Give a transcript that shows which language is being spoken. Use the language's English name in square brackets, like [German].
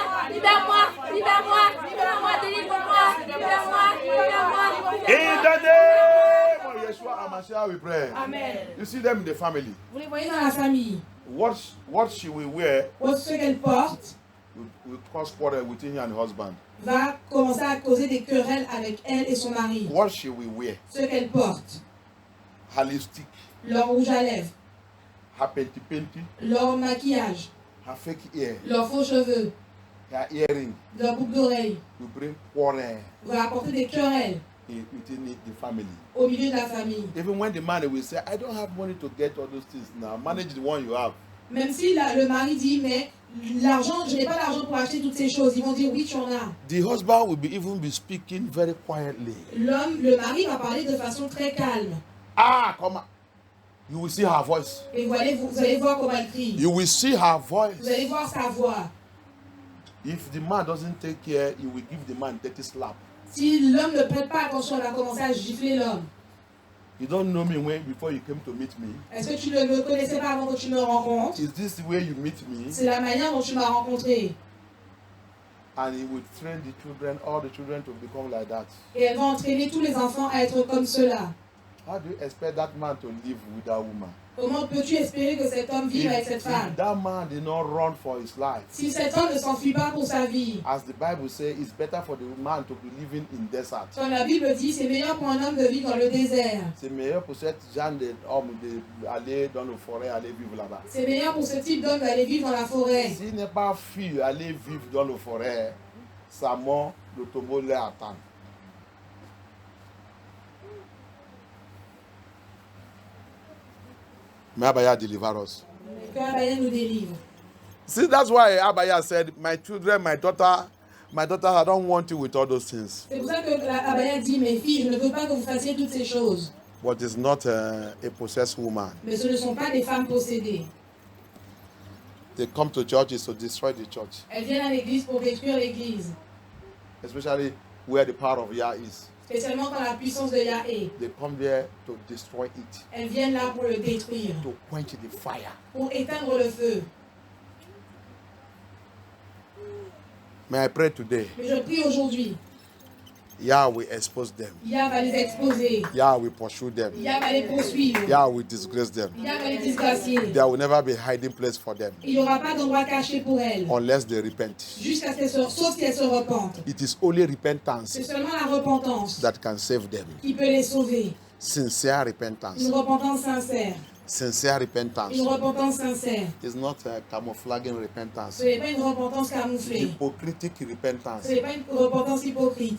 [French] Libère-moi, libère-moi, libère-moi, délivre-moi, libère-moi, libère-moi. [English] In the name of Yeshua Amashia, we pray. Amen. You see them in the family. [French] Vous les voyez dans la famille. [English] What she will wear [French] Ce qu'elle porte [English] will cause quarrel between her and her husband. [French] va commencer à causer des querelles avec elle et son mari. [English] What she will wear, [French] Ce qu'elle porte, [English] her lipstick, [French] leur rouge à lèvres, [English] her penty, [French] leur maquillage, [English] her fake hair, [French] leurs faux cheveux, [English] her earring [French] leur boucle d'oreille, [English] will bring quarrel [French] va apporter des querelles [English] within the family. [French] au milieu de la famille. [English] Even when the man will say, I don't have money to get all those things now, manage the one you have. [French] Même si le mari dit, mais l'argent, je n'ai pas l'argent pour acheter toutes ces choses, ils vont dire, oui, tu en as. [English] The husband will even be speaking very quietly. [French] Le mari va parler de façon très calme. [English] Ah, come on. You will see her voice. [French] Et vous allez voir comment elle crie. [English] You will see her voice. [French] Vous allez voir sa voix. [English] If the man doesn't take care, he will give the man dirty slap. [French] Si l'homme ne prête pas attention, elle va commencer à gifler l'homme. [English] You don't know me before you came to meet me. [French] Est-ce que tu ne me connaissais pas avant que tu me rencontres? [English] Is this the way you meet me? [French] C'est la manière dont tu m'as rencontré. [English] And he will train the children, all the children to become like that. [French] Et elle va entraîner tous les enfants à être comme cela. [English] How do you expect that man to live with that woman? [French] Comment peux-tu espérer que cet homme vive avec cette femme? [English] If that man did not run for his life, [French] Si cet homme ne s'enfuit pas pour sa vie, [English] as the Bible says, it's better for the man to be living in desert. [French] comme la Bible dit, c'est meilleur pour un homme de vivre dans le désert. C'est meilleur pour cet genre d'homme d'aller dans le forêt, aller vivre là-bas. C'est meilleur pour ce type d'homme d'aller vivre dans la forêt. S'il n'est pas fui aller vivre dans le forêt, sa mort, le tombeau l'attend. [English] May Abaya deliver us. [French] Que Abaya nous délivre. [English] See, that's why Abaya said, my children, my daughter, I don't want you with all those things. [French] C'est pour ça que Abaya dit, mes filles, je ne veux pas que vous fassiez toutes ces choses. [English] But it's not a possessed woman. [French] Mais ce ne sont pas des femmes possédées. [English] They come to churches to destroy the church. [French] Elles viennent à l'église pour détruire l'église. [English] Especially where the power of Yah is. [French] Spécialement quand la puissance de Yah est. [English] They come there to destroy it. [French] Elles viennent là pour le détruire. [English] To quench the fire. [French] Pour éteindre le feu. [English] May I pray today? [French] Mais je prie aujourd'hui. [English] Yah will expose them. [French] Yah va les exposer. [English] Yah will pursue them. [French] Yah va les poursuivre. [English] Yah will disgrace them. [French] Yah va les disgracier. [English] There will never be hiding place for them. [French] Il n'y aura pas d'endroit caché pour elles. [English] Unless they repent. [French] Jusqu'à ce qu'elles sauf si elles se repentent. [English] It is only repentance [French] C'est seulement la repentance [English] that can save them. [French] qui peut les sauver. [English] Sincere repentance. [French] Une repentance sincère. [English] Sincere repentance. [French] Une repentance sincère. [English] It's not a camouflaging repentance. [French] Ce n'est pas une repentance camouflée. [English] Hypocritic repentance. [French] Ce n'est pas une repentance hypocrite.